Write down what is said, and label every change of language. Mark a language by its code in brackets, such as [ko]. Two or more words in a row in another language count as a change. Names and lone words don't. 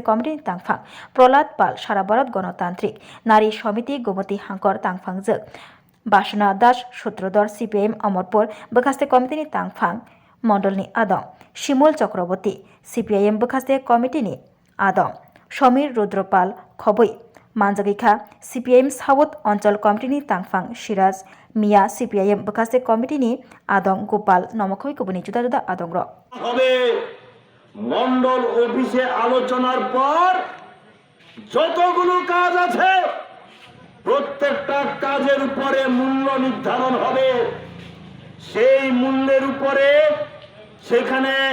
[trp] कमिटि तांफां प्रहलाद पाल सारा भारत गणतांत्रिक नारी समिति गोमती हांकर तांफांजों बासना दास सूत्रधर CPIM अमरपुर बखास्ते कमिटिनि तांफां मण्डलनि आदं शिमुल चक्रवर्ती CPIM बखास्ते कमिटिनि आदं समीर रुद्रपाल खबै मानजागैखा CPIM साउथ अंचल कमिटिनि तांफां सिराज मिया CPIM बखास्ते कमिटिनि आदं गोपाल नमखै गुबुननि जुदा जुदा आदं [bn] হবে মন্ডল অফিসে আলোচনার পর যতগুলো কাজ আছে প্রত্যেকটা কাজের উপরে মূল্য নির্ধারণ হবে সেই মূল্যের উপরে সেখানে